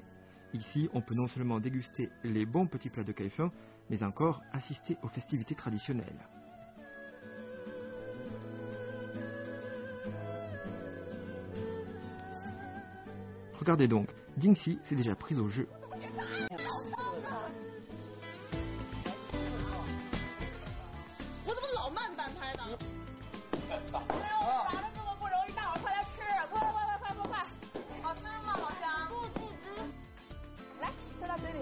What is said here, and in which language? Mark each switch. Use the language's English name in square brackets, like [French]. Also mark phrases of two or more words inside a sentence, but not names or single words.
[French] Ici, on peut non seulement déguster les bons petits plats de Kaifeng, mais encore assister aux festivités traditionnelles. Regardez donc, Dingxi s'est déjà prise au jeu. [Chinese] 我怎么老慢半拍呢？哎呦，咋的这么不容易？大伙儿快来吃，快！好吃吗，老乡？不吃。来，塞到嘴里。